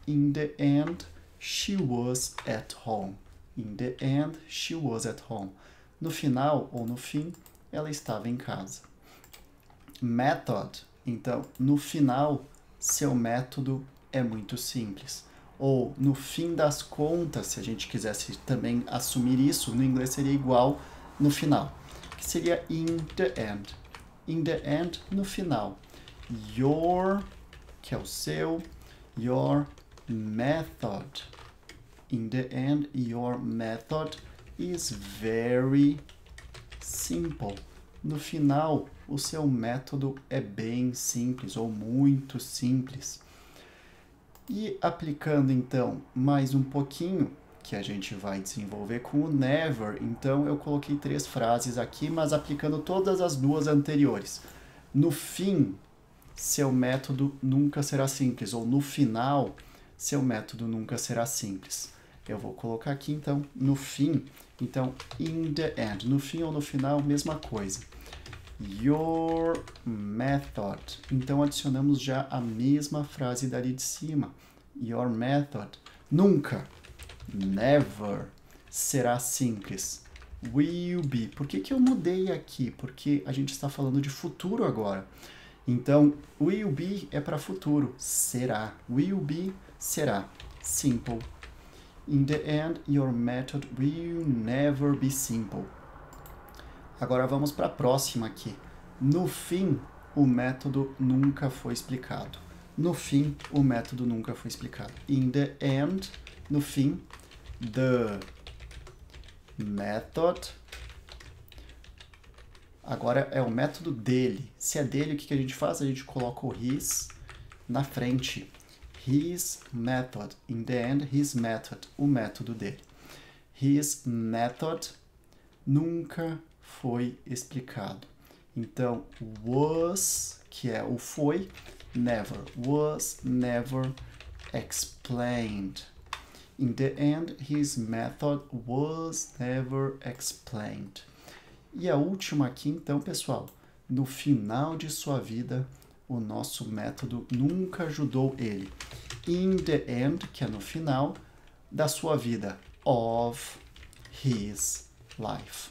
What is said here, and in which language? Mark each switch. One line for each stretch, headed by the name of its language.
English: In the end, she was at home. In the end, she was at home.
Portuguese: No final ou no fim, ela estava em casa. Method, então, no final, seu método é muito simples. Ou, no fim das contas, se a gente quisesse também assumir isso, no inglês seria igual no final, que seria
English: in the end. In the end,
Portuguese: no final. Your, que é o seu,
English: your method. In the end, your method is very simple.
Portuguese: No final, o seu método é bem simples ou muito simples. E aplicando então mais um pouquinho, que a gente vai desenvolver com o never, então eu coloquei 3 frases aqui, mas aplicando todas as 2 anteriores. No fim, seu método nunca será simples, ou no final, seu método nunca será simples. Eu vou colocar aqui então no fim, então
English: in the end,
Portuguese: no fim ou no final, mesma coisa.
English: Your method.
Portuguese: Então adicionamos já a mesma frase dali de cima.
English: Your method nunca, never,
Portuguese: será simples.
English: Will be. Por que eu mudei aqui? Porque a gente está falando de futuro agora. Então, will be é para futuro.
Portuguese: Será.
English: Will be, será. Simple. In the end, your method will never be simple.
Portuguese: Agora vamos para a próxima aqui. No fim, o método nunca foi explicado. No fim, o método nunca foi explicado.
English: In the end,
Portuguese: no fim,
English: the method.
Portuguese: Agora é o método dele. Se é dele, o que a gente faz? A gente coloca o his na frente.
English: His method. In the end, his method.
Portuguese: O método dele.
English: His method
Portuguese: nunca foi explicado. Então, was, que é o foi, never.
English: Was never explained. In the end, his method was never explained.
Portuguese: E a última aqui, então, pessoal, no final de sua vida, o nosso método nunca ajudou ele.
English: In the end,
Portuguese: que é no final da sua vida,
English: of his life.